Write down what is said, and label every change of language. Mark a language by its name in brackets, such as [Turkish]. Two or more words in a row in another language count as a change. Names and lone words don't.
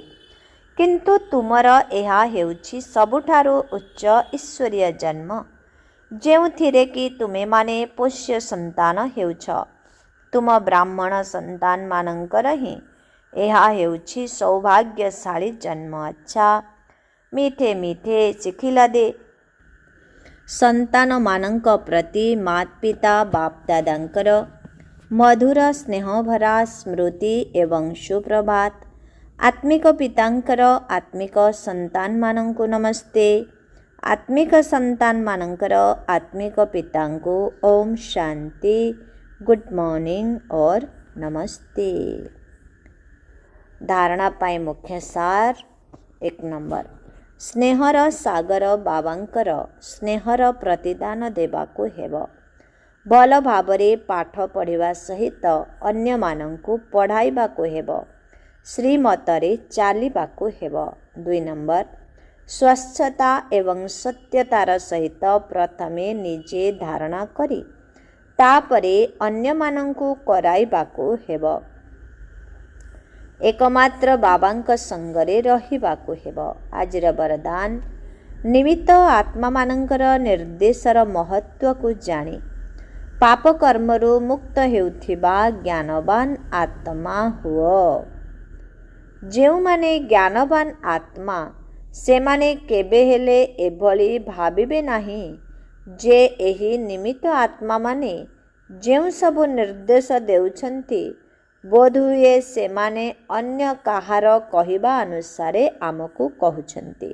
[Odia] କିନ୍ତୁ ତୁମର ଏହା ହେଉଛି ସବୁଠାରୁ ଉଚ୍ଚ ଈଶ୍ୱରୀୟ ଜନ୍ମ, ଯେଉଁଥିରେ କି ତୁମେ ମାନେ ପୋଷ୍ୟ ସନ୍ତାନ ହେଉଛ। ତୁମ ବ୍ରାହ୍ମଣ ସନ୍ତାନ ମାନଙ୍କର ହିଁ ଏହା ହେଉଛି ସୌଭାଗ୍ୟଶାଳୀ ଜନ୍ମ। [Hindi] अच्छा मीठे मीठे [Odia] ଶିଖିଳା ଦେ ସନ୍ତାନ ମାନଙ୍କ ପ୍ରତି ମାତ ପିତା ବାପ ଦାଦାଙ୍କର ମଧୁର ସ୍ନେହଭରା ସ୍ମୃତି ଏବଂ ସୁପ୍ରଭାତ। ଆତ୍ମିକ ପିତାଙ୍କର ଆତ୍ମିକ ସନ୍ତାନ ମାନଙ୍କୁ ନମସ୍ତେ। ଆତ୍ମିକ ସନ୍ତାନ ମାନଙ୍କର ଆତ୍ମିକ ପିତାଙ୍କୁ ଓମ୍ ଶାନ୍ତି, [English] Good morning [Hindi] और नमस्ते। [Odia] ଧାରଣା ପାଏ ମୁଖ୍ୟ ସାର 1 ନମ୍ବର, ସ୍ନେହର ସାଗର ବାବାଙ୍କର ସ୍ନେହର ପ୍ରତିଦାନ ଦେବାକୁ ହେବ। ଭଲ ଭାବରେ ପାଠ ପଢ଼ିବା ସହିତ ଅନ୍ୟ ମାନଙ୍କୁ ପଢ଼ାଇବାକୁ ହେବ। ଶ୍ରୀମତରେ ଚାଲିବାକୁ ହେବ। 2 ନମ୍ବର, ସ୍ୱଚ୍ଛତା ଏବଂ ସତ୍ୟତାର ସହିତ ପ୍ରଥମେ ନିଜେ ଧାରଣା କରି ତାପରେ ଅନ୍ୟ ମାନଙ୍କୁ କରାଇବାକୁ ହେବ। ଏକମାତ୍ର ବାବାଙ୍କ ସଙ୍ଗରେ ରହିବାକୁ ହେବ। ଆଜିର ବରଦାନ ନିମିତ୍ତ ଆତ୍ମା ମାନଙ୍କର ନିର୍ଦ୍ଦେଶର ମହତ୍ୱ କୋ ଜାଣି ପାପ କର୍ମରୁ ମୁକ୍ତ ହେଉଥିବା ଜ୍ଞାନବାନ ଆତ୍ମା ହୁଅ। ଯେଉଁ ମାନେ ଜ୍ଞାନବାନ ଆତ୍ମା ସେ ମାନେ କେବେ ହେଲେ ଏଭଳି ଭାବିବେ ନାହିଁ ଯେ ଏହି ନିମିତ୍ତ ଆତ୍ମା ମାନେ ଯେଉଁ ସବୁ ନିର୍ଦ୍ଦେଶ ଦେଉଛନ୍ତି ବୋଧୁଏ ସେ ମାନେ ଅନ୍ୟ କାହାର କହିବା ଅନୁସାରେ ଆମକୁ କହଉଛନ୍ତି।